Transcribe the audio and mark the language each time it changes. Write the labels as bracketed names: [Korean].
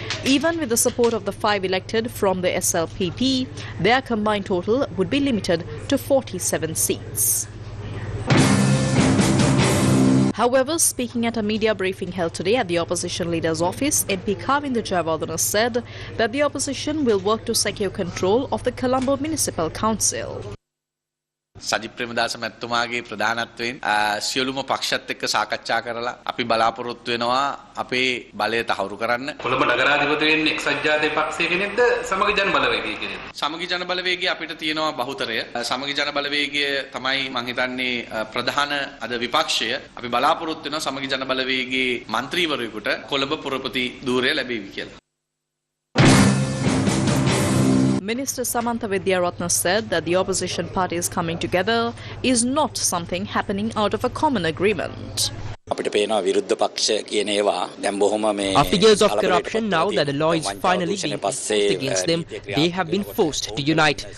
[English] Even with the support of the 5 elected from the SLPP, their combined total would be limited to 47 seats. However, speaking at a media briefing held today at the opposition leader's office, MP Kavinda Jayawardena said that the opposition will work to secure control of the Colombo Municipal Council. [Sinhala] Sajith Premadasa මැතිතුමාගේ ප්‍රධානත්වයෙන් සියලුම පක්ෂත් එක්ක සාකච්ඡා කරලා අපි බලාපොරොත්තු වෙනවා අපේ බලය තහවුරු කරන්න. කොළඹ නගරාධිපති වෙන්නේ එක්සත් ජාතික පක්ෂය කෙනෙක්ද සමගි ජන බලවේගය කෙනෙක්ද? සමගි ජන බලවේගය අපිට තියෙනවා බහුතරය. සමගි ජන බලවේගය තමයි මම හිතන්නේ ප්‍රධාන අද විපක්ෂය. අපි බලාපොරොත්තු වෙනවා සමගි ජන බලවේගයේ മന്ത്രിවරයෙකුට කොළඹ පුරපති ධූරය ලැබෙවි කියලා. [English] Minister Samantha Vidyaratna said that the opposition parties coming together is not something happening out of a common agreement. After years of corruption, now that the law is finally being enforced against them, they have been forced to unite.